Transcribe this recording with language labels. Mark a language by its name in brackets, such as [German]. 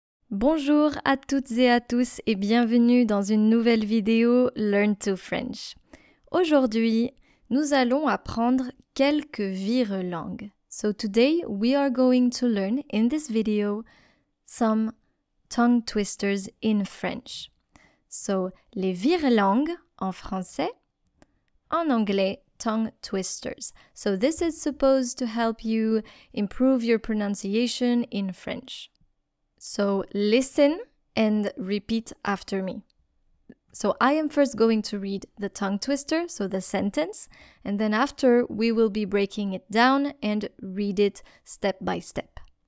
[French] Bonjour à toutes et à tous et bienvenue dans une nouvelle vidéo Learn to French. Aujourd'hui, nous allons apprendre quelques virelangues. [English] So today we are going to learn in this video some tongue twisters in French. [French] So les virelangues en français, en anglais [English] tongue twisters. So this is supposed to help you improve your pronunciation in French. So listen and repeat after me. So I am first going to read the tongue twister, so the sentence, and then after we will be breaking it down and read it step by step.